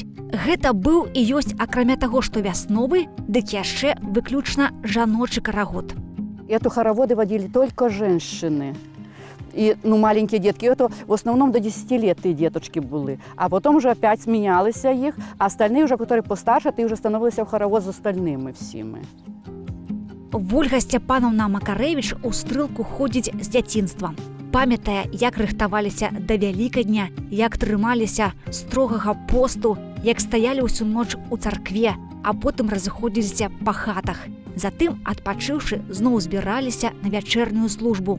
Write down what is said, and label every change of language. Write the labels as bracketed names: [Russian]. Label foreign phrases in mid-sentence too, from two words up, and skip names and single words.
[Belarusian] Гэта быў і ёсць, акрамя таго, што вясновы, дык яшчэ выключна жаночы карагод. [Russian] Эту хороводы водили только женщины. И, маленькие детки, это в основном до 10 лет ты деточки были. А потом уже опять сменялись их, а остальные уже, которые постарше, ты уже становился в хоровод с остальными всеми. [Belarusian] Вольга Сцяпановна Макарэвіч у стрэлку ходзіць з дзяцінства. Памятае, як рыхтаваліся да Вялікадня, як трымаліся строгага посту, як стаялі ўсю ноч у царкве, а потым разыходзіліся па хатах. Затым, адпачыўшы, зноў збіраліся на вячэрнюю службу.